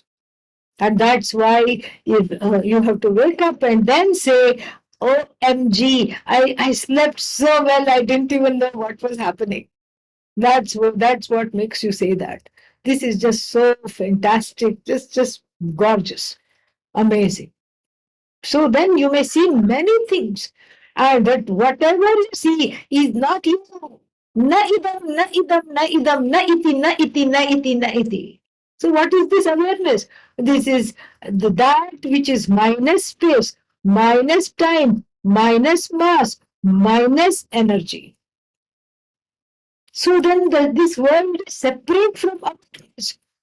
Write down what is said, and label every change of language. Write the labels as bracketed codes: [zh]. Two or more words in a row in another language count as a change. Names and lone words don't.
[en] And that's why you have to wake up and then say, OMG, I slept so well, I didn't even know what was happening. That's what makes you say that. This is just so fantastic, just gorgeous, amazing. So then you may see many things, and that whatever you see is not you. [sa] Na idam, na idam, na idam, na iti, na iti, na iti, na iti. [en] So what is this awareness? This is that which is minus space, minus time, minus mass, minus energy. So then this world is separate from others.